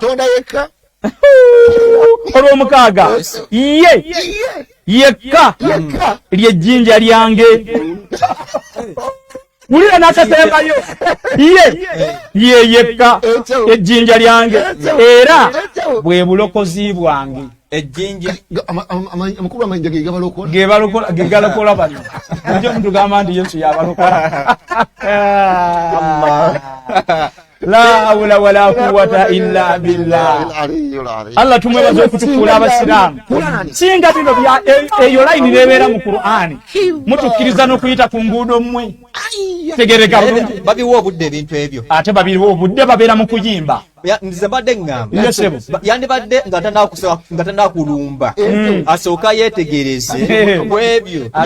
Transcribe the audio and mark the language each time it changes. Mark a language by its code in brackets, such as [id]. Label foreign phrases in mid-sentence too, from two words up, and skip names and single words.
[lg] olw'omukaaga ye yekka ly'ejjinja lyange wulira n'akasembayo ye yekka ejjinja lyange era bwe bulokozi bwange ejjinja amakulu amayinja gegalokola bano njo mutugamba nti Yesu yabalokola [ar] لا حول ولا قوة إلا بالله [lg] Allah tumwebaze okutukula abasiraamu singa bino eyo line nebeera mu Qur'ani mutukkiriza n'okuyita ku nguudo mmwe tegereka babiwa obudde ebintu ebyo ate babiwa obudde babeera mu kuyimba nze mbadde ngamba yandibadde nga tannaba kulumba asooka yeetegereze kwebyo